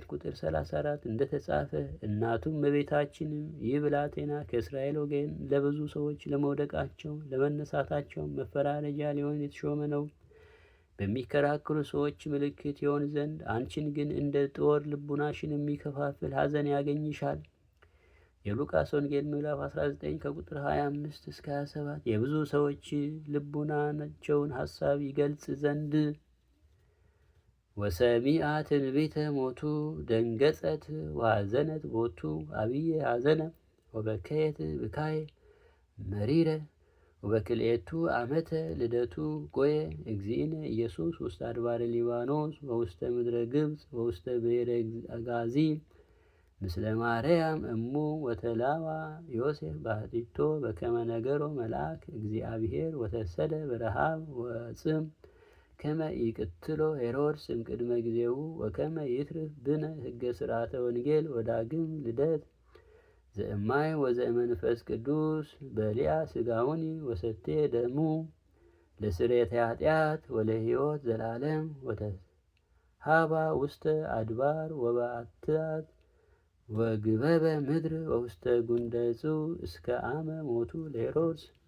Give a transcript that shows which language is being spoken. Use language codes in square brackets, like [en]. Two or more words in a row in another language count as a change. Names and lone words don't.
[am] ቁጥር 34 እንደተጻፈ እናቱም እመቤታችንም ይህ ብላቴና ከእስራኤል ወገን ለብዙ ሰዎች ለመውደቃቸው ለመነሳታቸው መፈራረጃ ሊሆን የተሾመ ነው፣ በሚከራከሩ ሰዎች ምልክት ይሆን ዘንድ አንቺን ግን እንደ ጦር ልቡናሽን የሚከፋፍል ሐዘን ያገኝሻል። የሉቃስ ወንጌል ምዕራፍ 19 ከቁጥር 25 እስከ 27 የብዙ ሰዎች ልቡናቸውን ሐሳብ ይገልጽ ዘንድ [gez] ወሰሚአ ትንቢተ ሞቱ ደንገጸት ወሐዘነት ቦቱ አብየ ሐዘነ ወበከየት ብካየ መሪረ ወበክልኤቱ ዓመተ ልደቱ ጎየ እግዚእነ ኢየሱስ ውስተ አድባረ ሊባኖስ ወውስተ ምድረ ግብፅ ወውስተ ብሔረ አጋዚ ምስለ ማርያም እሙ ወተላዋ ዮሴፍ ባሕቲቶ በከመ ነገሮ መልአክ እግዚአብሔር ወተሰደ በረሃብ ወጽም ከመ ይቅትሎ ሄሮድስ እምቅድመ ጊዜው ወከመ ይትርፍ ብነ ሕገ ሥርዓተ ወንጌል ወዳግም ልደት ዘእማይ ወዘእመንፈስ ቅዱስ በሊአ ሥጋውኒ ወሰቴ ደሙ ለስርየተ ኃጢአት ወለሕይወት ዘላለም ወተሃባ ውስተ አድባር ወበዓትታት ወግበበ ምድር ወውስተ ጉንደጹ እስከ አመ ሞቱ ለሄሮድስ።